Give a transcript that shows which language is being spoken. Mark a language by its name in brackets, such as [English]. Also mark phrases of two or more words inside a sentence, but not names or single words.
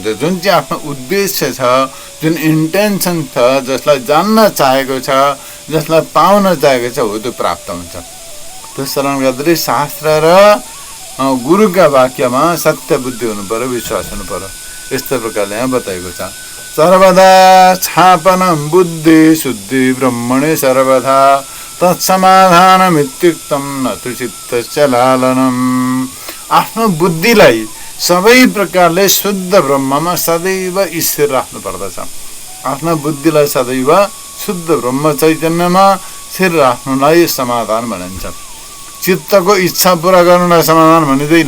[Nepali] जुन चाहिँ आफ्नो उद्देश्य छ, जुन इन्टेन्सन छ, जसलाई जान्न चाहेको छ, जसलाई पाउन चाहेको छ, हो त्यो प्राप्त हुन्छ। त्यस कारणले गर्दाखेरि शास्त्र र गुरुका वाक्यमा सत्य बुद्धि हुनु पर्यो, विश्वास हुनु पर्यो। यस्तै प्रकारले यहाँ बताएको छ। [Sanskrit] सर्वदा छापनम बुद्धि शुद्धि ब्रह्मणे सर्वदा तत्समाधानमित्युक्तम न तु चित्तस्य लालनम्। [Nepali] आफ्नो बुद्धिलाई सबै प्रकारले शुद्ध ब्रह्ममा सदैव ईश्वर राख्नु पर्दछ। आफ्नो बुद्धिलाई सदैव शुद्ध ब्रह्म चैतन्यमा स्थिर राख्नुलाई समाधान भनिन्छ। चित्तको इच्छा पुरा गर्नुलाई समाधान भनिँदैन।